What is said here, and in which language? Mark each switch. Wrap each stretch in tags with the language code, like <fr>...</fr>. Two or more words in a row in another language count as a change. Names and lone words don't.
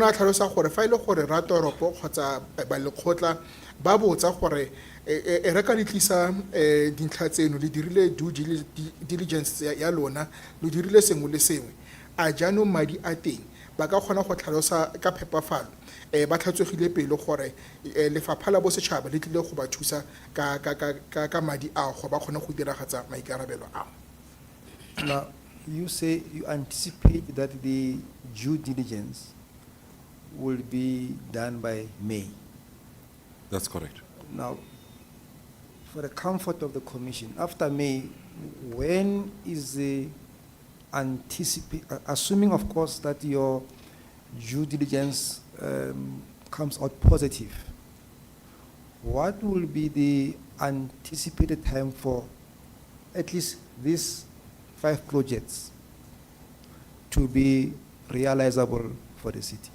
<tn>a tlhalosa gore fa e le gore ratoropo kgotsa ba lekgotla ba botsa gore re ka di tlisa dintlha tseno le dirile</tn> <en>due diligence</en> <tn>ya lona le dirile sengwe le sengwe a jaanong madi a teng ba ka kgona go tlhalosa ka phepafalo ba tlhatswegile pele gore lefapha la bosetšhaba le tlile go ba thusa ka madi ao go ba kgone go diragatsa maikarabelo ao.</tn> <en>Now, you say you anticipate that the due diligence will be done by May. That's correct. Now, for the comfort of the commission, after May, when is the assuming of course that your due diligence comes out positive, what will be the anticipated time for at least these 5 projects to be realizable for the city?</en>